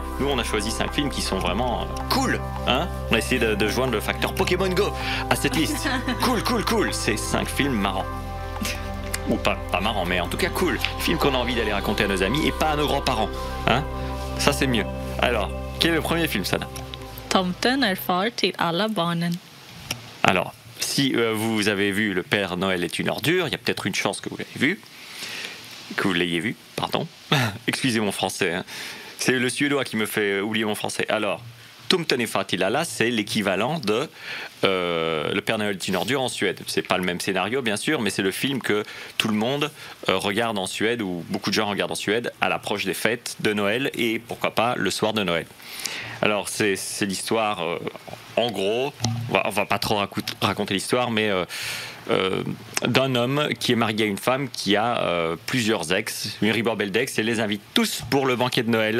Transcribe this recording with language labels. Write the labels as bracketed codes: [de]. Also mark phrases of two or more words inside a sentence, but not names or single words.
[fr] Nous, on a choisi 5 films qui sont vraiment cool. Hein, on a essayé de joindre le facteur Pokémon Go à cette liste. Cool. C'est 5 films marrants. Ou pas marrants, mais en tout cas cool. Films qu'on a envie d'aller raconter à nos amis et pas à nos grands-parents. Hein, ça, c'est mieux. Alors, quel est le premier film, Sana? Tomten är far till alla barnen. Alors, si vous avez vu Le Père Noël est une ordure, il y a peut-être une chance que vous l'ayez vu, pardon. Excusez mon français, hein. C'est le suédois qui me fait oublier mon français. Alors, Tomten är far till alla, c'est l'équivalent de Le Père Noël est une ordure en Suède. C'est pas le même scénario, bien sûr, mais c'est le film que tout le monde regarde en Suède, ou beaucoup de gens regardent en Suède, à l'approche des fêtes de Noël et pourquoi pas le soir de Noël. Alors, c'est l'histoire, en gros, on va pas trop raconter l'histoire, mais d'un homme qui est marié à une femme qui a plusieurs ex, une ribambelle d'ex, et les invite tous pour le banquet de Noël.